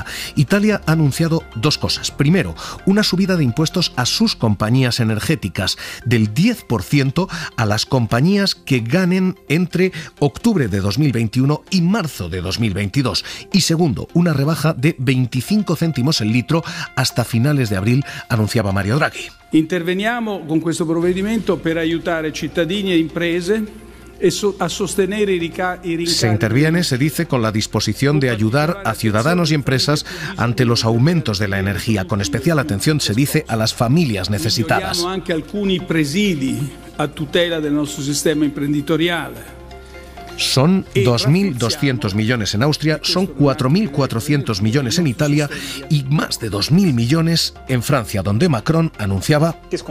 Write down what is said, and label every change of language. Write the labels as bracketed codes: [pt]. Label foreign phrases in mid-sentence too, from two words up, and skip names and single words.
[es] Italia ha anunciado dos cosas. Primero, una subida de impuestos a sus compañías energéticas del 10% a las compañías que ganen entre octubre de 2021 y marzo de 2022. Y segundo, una rebaja de 25 céntimos el litro hasta finales de abril, anunciaba Mario Draghi. [it] Interveniamo con questo provvedimento per aiutare cittadini e imprese. [es] Se interviene, se dice, con la disposición de ayudar a ciudadanos y empresas ante los aumentos de la energía, con especial atención, se dice, a las familias necesitadas. Son 2.200 millones en Austria, son 4.400 millones en Italia y más de 2.000 millones en Francia, donde Macron anunciaba